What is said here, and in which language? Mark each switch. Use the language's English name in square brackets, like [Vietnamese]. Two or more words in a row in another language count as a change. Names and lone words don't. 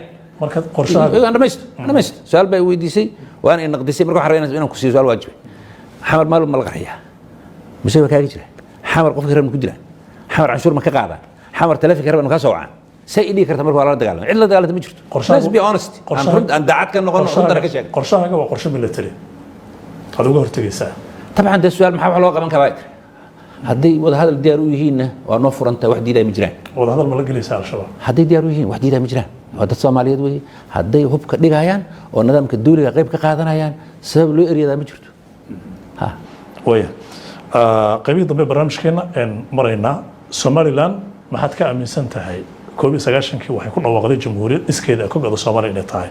[Somali] marka qorshaha dhamaysto su'aal bay weydiisay waana in naqdisay marka waxaan rabaa inaan ku siiyo su'aal waajib xamar maalin walba la qarxiyaa mise waa kaaga jira xamar qofka rabna ku jiraan xamar canshuur ma ka qaadaan xamar taleefanka rabna ka soo wacaan say idhii karta marka waa la dagaalamay cid la dagaalanta ma jirto [English] let's be honest [Somali] aan daacad ka noqon runtana ka sheeg qorshahaaga waa qorshe military aad uga hortagaysaa [Arabic] طبعا ده سؤال [Somali] maxaa wax loo qaban karaa hadday wada hadal diyaar u yihiinna waa noo furanta wax diiday ma jiraan wada hadal ma la gelaysaa al-shabaab hadday diyaar u yihiin wax diiday ma jiraan waa dad Soomaaliyeed weeye hadday hubka dhigayaan oo nidaamka dawliga qayb ka qaadanayaan sabab loo eriyada ma jirto ha waya qaybtii dambe barnaamijkeena marayna Somaliland maxaad ka aaminsan tahay 1990kii waxay ku dhawaaqday jamhuuriyad iskeeda ka go'do Soomaaliya inay tahay